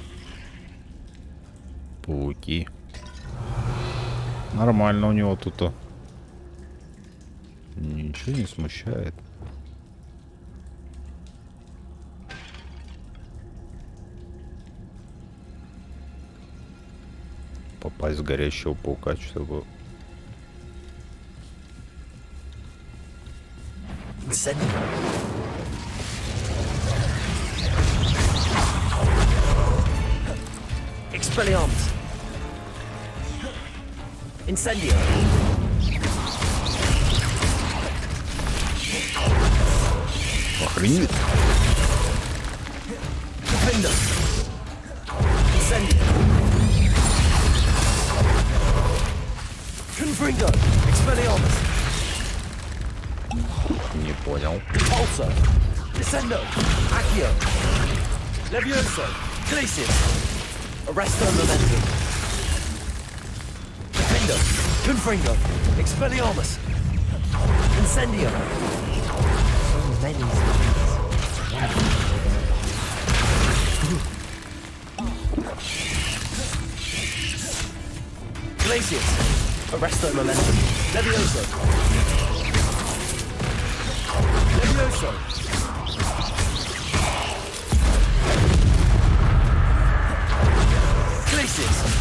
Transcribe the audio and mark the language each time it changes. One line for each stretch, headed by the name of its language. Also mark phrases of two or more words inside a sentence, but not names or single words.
Russian: Пауки. Нормально у него тут. Ничего не смущает. Попасть в горящего паука, чтобы...
English: Expelliarmus. Incendio.
Russian: Охренеть.
English: Defender. Incendio. Confringo. Expelliarmus.
Russian: Не понял.
English: Pulsar. Descendo. Accio. Levioso. Glacius. Arresto Momentum. Defendo. Confringo. Expelliarmus. Incendio. So many Glacius. Arresto Momentum. Levioso. Levioso. Glacius.